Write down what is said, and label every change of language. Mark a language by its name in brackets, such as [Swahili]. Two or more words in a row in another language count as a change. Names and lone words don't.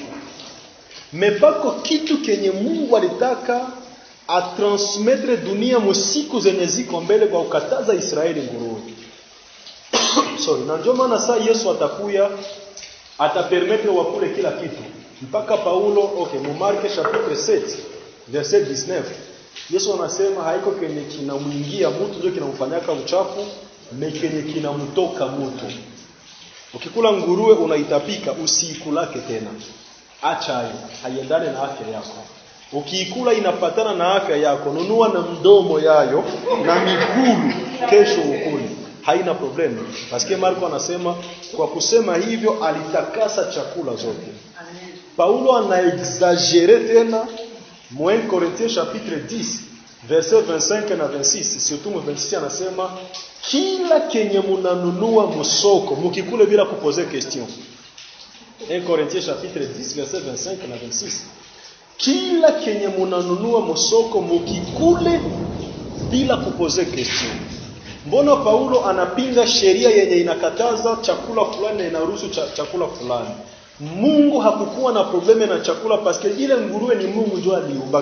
[Swahili] Mepako kitu kenye Mungu alitaka atransmettre dunia musiku zenye ziko mbele kwa ukataza Israeli nguruwe. Sorry, na ndio maana saa Yesu atakuya atapermettre wakule kila kitu. Mpaka Paulo, mu Marko [French] chapitre 7 verset 19. [Swahili] Yesu anasema haiko kenye kinamwingia mtu ndio kinamfanyaka uchafu, ni kenye kinamtoka mtu. Ukikula nguruwe unaitapika, usiikulake tena. Acha hayo, haiendane na afya yako. Ukiikula inapatana na afya yako, nunua na mdomo yayo na miguu kesho ukule. Haina problemu. Paske Marko anasema kwa kusema hivyo alitakasa chakula zote. Paulo anaexagere tena. 1 Corinthiens [French] chapitre 10 verset 25 [Swahili] na 26. Surtout mu 26 anasema kila kenye munanunua musoko mukikule bila kupoze question. [French] 1 Corinthiens chapitre 10 verset 25 na 26. [Swahili] Kila kenye munanunua musoko mukikule bila kupoze question. Mbona Paulo anapinga sheria yenye inakataza chakula fulani na inaruhusu chakula fulani? Mungu hakukuwa na probleme na chakula paske ile nguruwe ni Mungu ndio aliumba.